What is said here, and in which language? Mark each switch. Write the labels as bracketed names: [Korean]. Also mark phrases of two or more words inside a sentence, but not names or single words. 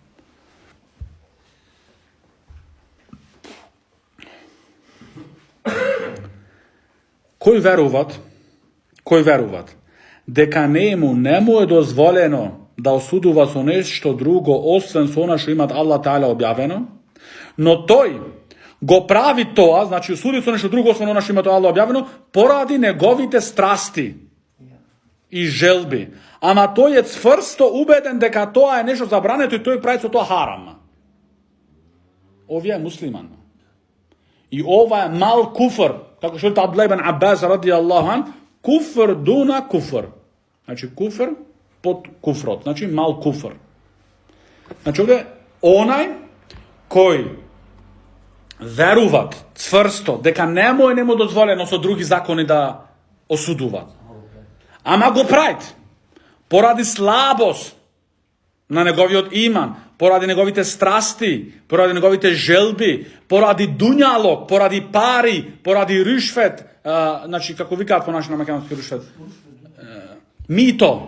[Macedonian] кои веруват дека не му е дозволено да осудува со нешто друго, освен со она што имат [Arabic] الله تعالى [Macedonian] објавено, но тој го прави тоа, значи осуди со нешто друго, освен она што имат Аллах објавено, поради неговите страсти и желби. Ама тој е цврсто убеден дека тоа е нешто забрането и тој прави со тоа харам. Овие е муслиман. И ова е мал куфр, како што Абдулlah ибн Аббас [Arabic] رضي الله عن, كفر دون كفر. [Macedonian] Значи куфр под куфрот, значи мал куфр. Значи овде онај кој веруват цврсто дека не му дозволено со други закони да осудува, ама го правит поради слабост на неговиот иман, поради неговите страсти, поради неговите желби, поради дуњалок, поради пари, поради ришвет, значи како викаат по нашиот македонски ришвет, мито.